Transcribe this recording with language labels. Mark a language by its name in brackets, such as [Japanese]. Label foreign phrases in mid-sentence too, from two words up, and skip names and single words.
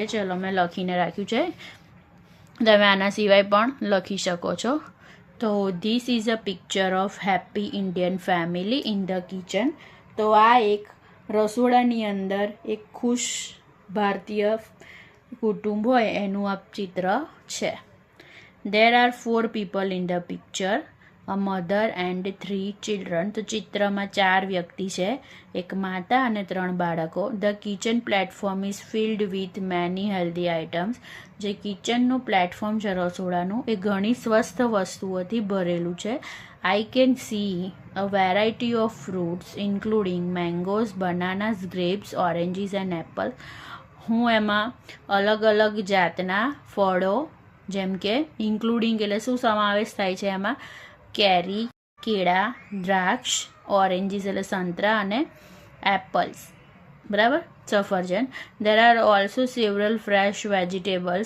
[Gujarati] ચલો, મેં લખીને રાખ્યું છે, તમે આના સિવાય પણ લખી શકો છો. [English] તો this is a picture of happy Indian family in the kitchen. [Gujarati] તો આ એક રસોડાની અંદર એક ખુશ ભારતીય કુટુંબ હોય એનું આ ચિત્ર છે. [English] There are 4 people in the picture, a mother and 3 children. [Gujarati] તો ચિત્રમાં 4 વ્યક્તિ છે, એક માતા અને 3 બાળકો. [English] The kitchen platform is filled with many healthy items. [Gujarati] જે કિચનનું પ્લેટફોર્મ છે રસોડાનું એ ઘણી સ્વસ્થ વસ્તુઓથી ભરેલું છે. [English] I can see a variety of fruits including mangoes, bananas, grapes, oranges and apples. [Gujarati] હું એમાં અલગ અલગ જાતના ફળો જેમ કે ઇન્ક્લુડિંગ એટલે શું સમાવેશ થાય છે એમાં કેરી, કેળા, દ્રાક્ષ, ઓરેન્જીસ એટલે સંતરા અને એપલ્સ, બરાબર, સફરજન. [English] there are also several fresh vegetables.